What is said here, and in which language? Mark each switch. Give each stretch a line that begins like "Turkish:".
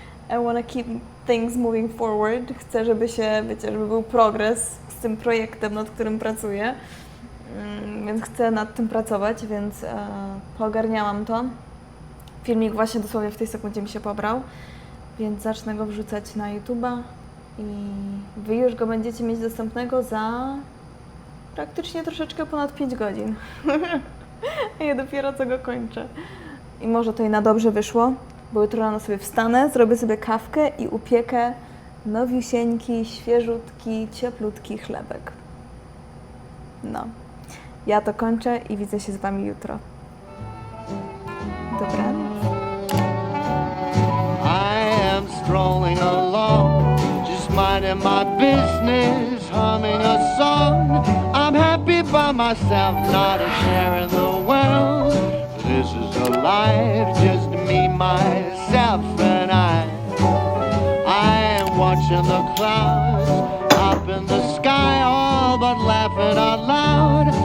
English: I wanna keep things moving forward.
Polish: Chcę, żeby się, wiecie, żeby był progres z tym projektem, nad którym pracuję. Więc chcę nad tym pracować, więc poogarniałam to. Filmik właśnie dosłownie w tej sekundzie mi się pobrał, więc zacznę go wrzucać na YouTube'a i Wy już go będziecie mieć dostępnego za praktycznie troszeczkę ponad 5 godzin. Ja dopiero co go kończę. I może to i na dobrze wyszło, bo jutro rano sobie wstanę, zrobię sobie kawkę i upiekę nowiusieńki, świeżutki, cieplutki chlebek. No. Ja to kończę i widzę się z Wami jutro. Dobranoc.
English: I am strolling along, just minding my business, humming a song. I'm happy by myself, not a share in the world. This is a life, just me, myself, and I am watching the clouds up in the sky, all but laughing out loud.